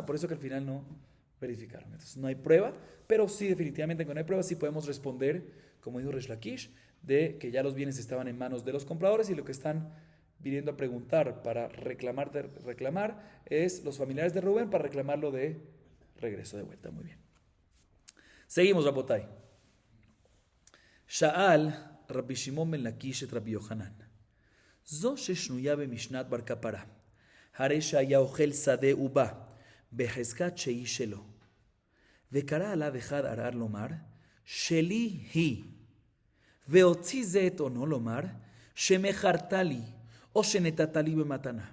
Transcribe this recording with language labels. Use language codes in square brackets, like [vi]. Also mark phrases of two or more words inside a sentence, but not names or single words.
[es] Por eso que al final no verificaron. Entonces no hay prueba, pero sí definitivamente cuando hay prueba sí podemos responder, como dijo Reish Lakish, de que ya los bienes estaban en manos de los compradores y lo que están viniendo a preguntar para reclamar es los familiares de Rubén para reclamarlo de regreso, de vuelta. Muy bien. Seguimos, Rabotai. [he] שאל רבי שמעון בן לקיש את רבי יוחנן. זו ששנויה במשנת בר כפרה, הרי שהיה אוכל שדה ובא בחזקת שהיא שלו, וקרא עליו אחד ערער לומר, שלי היא, והוציא זה את עונו לומר, שמכרת לי, או שנתת לי במתנה.